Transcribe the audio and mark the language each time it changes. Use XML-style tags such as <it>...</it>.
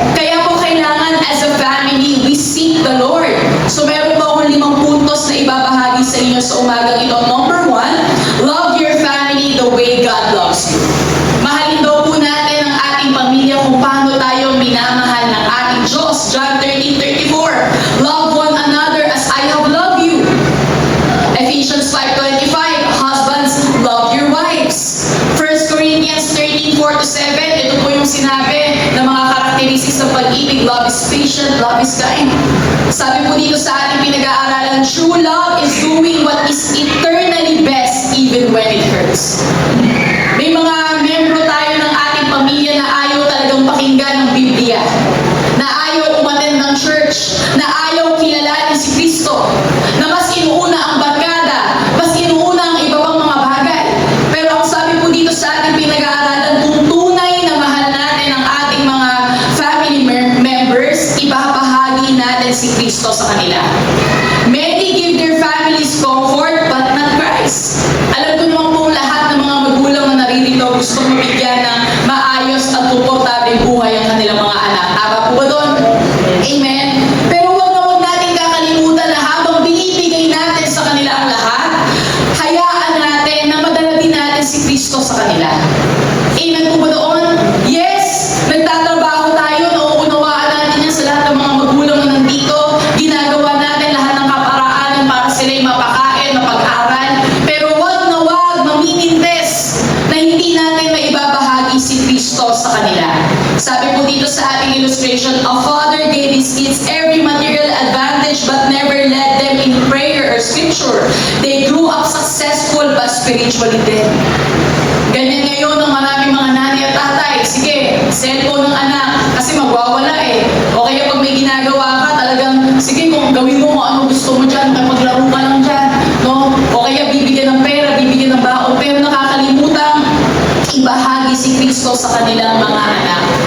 <tl>Kaya po kailangan</tl> <en>as a family, we seek the Lord.</en> <tl>So meron po akong 5 puntos na ibabahagi sa inyo sa umagang ito.</tl> <en>Number 1, love your family the way God loves you.</en> <tl>Mahalin daw po natin ang ating pamilya kung paano tayo minamahal ng ating Diyos.</tl> <en>John 13:34, love one another as I have loved you. Ephesians 5:25, husbands, love your wives.</en> <tl>1 Corinthians 13:4-7, ito po yung sinabi ng mga characteristics ng pag-ibig.</tl> <en>Love is patient, love is kind.</en> <tl>Sabi po dito sa ating pinag-aaralan,</tl> <en>true love is doing what is eternally best even when it hurts.</en> <tl>May mga membro tayo ng ating pamilya na ayaw talagang pakinggan ng Biblia, na ayaw umattend ng church, na ayaw kilalanin si Kristo, na mas inuuna ang barkada, mas inuuna ang iba pang mga bagay. Pero ang sabi po dito sa ating pinag-aaralan, kung tunay na mahal natin ang ating mga family members, ibabahagi natin si Kristo sa kanila.</tl> <en>Many give their families comfort but not Christ.</en> <tl>Alam ko naman po lahat ng mga magulang na naririto gusto mabigyan ng maayos at komportableng buhay ang kanilang mga anak. Tama po ba doon? Amen? Pero huwag na huwag natin kakalimutan na habang binibigay natin sa kanila ang lahat, hayaan natin na madala din natin si Kristo sa kanila. Amen po ba doon? Yes! Nagtatrabaho tayo, nauunawaan natin yan sa lahat ng mga magulang na nandito. Ginagawa natin lahat ng kaparaanan para sila'y mapakain, mapag-aral. Pero wag na wag mamimintes na hindi natin maibabahagi si Kristo sa kanila. Sabi po dito sa ating</tl> <en>illustration, a father gave his kids every material advantage but never led them in prayer or scripture. They grew up successful but spiritually dead.</en> <tl>Ganyan ngayon ng maraming mga nanay at tatay. Sige, cellphone ng anak kasi magwawala eh. O kaya pag may ginagawa ka, talagang sige kung gawin mo kung ano gusto mo dyan, maglaro ka lang dyan. No? O kaya bibigyan ng pera, bibigyan ng baon, pero nakakalimutan ibahagi si Kristo sa kanilang mga anak.</tl>